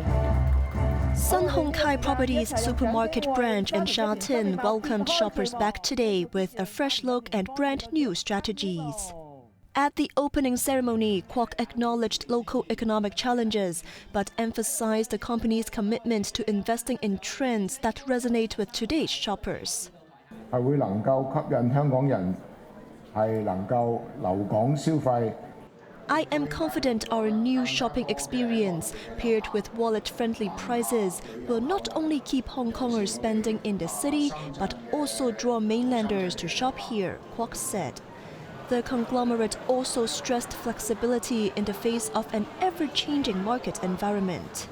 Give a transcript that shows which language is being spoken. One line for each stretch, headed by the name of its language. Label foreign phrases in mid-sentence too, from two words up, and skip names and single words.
English: Sun Hung Kai Properties supermarket branch in Sha Tin welcomed shoppers back today with a fresh look and brand new strategies. At the opening ceremony, Kwok acknowledged local economic challenges, but emphasized the company's commitment to investing in trends that resonate with today's shoppers.
Cantonese: 係會能夠吸引香港人係能夠留港消費。
English: I am confident our new shopping experience, paired with wallet-friendly prices, will not only keep Hong Kongers spending in the city, but also draw mainlanders to shop here, Kwok said. The conglomerate also stressed flexibility in the face of an ever-changing market environment.